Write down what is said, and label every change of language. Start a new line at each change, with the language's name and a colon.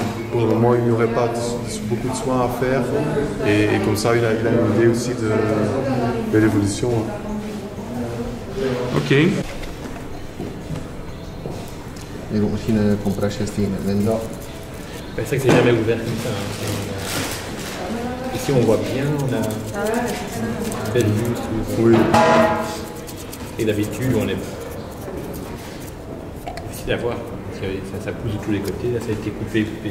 French: Pour le moment, il n'y aurait pas beaucoup de soins à faire et comme ça, il a une idée aussi de l'évolution. Ok.
Dutch: Hier ook misschien een compressie tegen het wind.
French: C'est vrai que c'est jamais ouvert comme ça. Ici on voit bien, on a une belle vue. Oui. Et d'habitude on est difficile à voir. Parce que ça pousse de tous les côtés, là ça a été coupé.